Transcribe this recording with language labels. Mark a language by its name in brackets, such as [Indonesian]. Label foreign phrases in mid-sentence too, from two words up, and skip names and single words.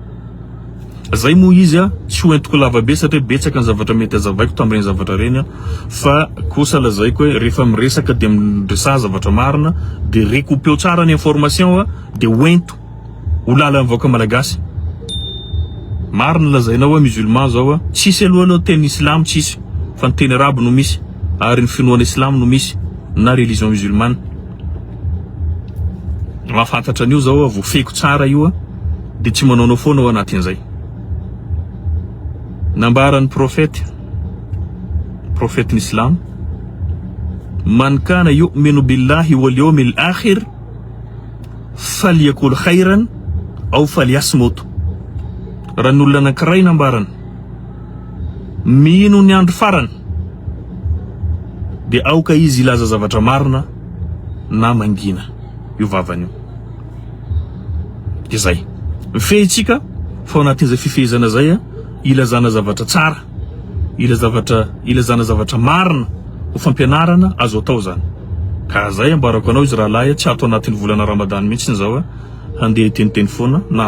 [Malagasy] zay mo izy tsy hoentiko lavabe satria betsaka ny zavatra mety azavaiko tamin'ireny zavatra reny fa kosa lazaiko hoe rehefa miresaka de miresaha zavatra marina de récoupeo tsara ny information de hoento ho lala mivoaka malagasy marina lazainao hoe musulman zao tsisy aloha teny islam tsisy fa ny teny arabe no misy ary ny finoana islam no misy na [French] religion musulmane [Malagasy] mahafantatra an'io zao voafeko tsara io de tsy manaonao foana ao anatin'izay nambaran'ny [French] prophète l'islam [Arabic] من كان يؤمن بالله واليوم الآخر فليقل خيرا أو فليصمت [Malagasy] ran'olona anankiray nambarany mino ny andro farany de aoka izy ilaza zavatra marina na mangina io vavany io de zay mifehitsika fa anatin'izay fifehezana zay ilazana zavatra tsara ilazana zavatra marina ho fampianarana azo atao zany ka zay ambarako anao izy rahalahy tsy ato anatin'ny volana Ramadan mihitsy zao handeha teniteny foana na